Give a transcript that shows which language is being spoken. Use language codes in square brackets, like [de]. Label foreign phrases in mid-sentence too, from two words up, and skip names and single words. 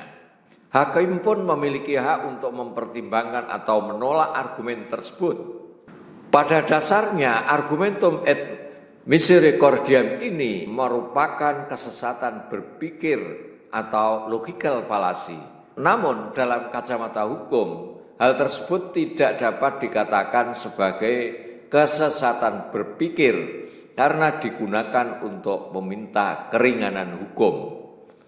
[id] Hakim pun memiliki hak untuk mempertimbangkan atau menolak argumen tersebut. Pada dasarnya, [la] argumentum et misericordiam [id] ini merupakan kesesatan berpikir atau [en] logical fallacy. [id] Namun dalam kacamata hukum, hal tersebut tidak dapat dikatakan sebagai kesesatan berpikir karena digunakan untuk meminta keringanan hukum.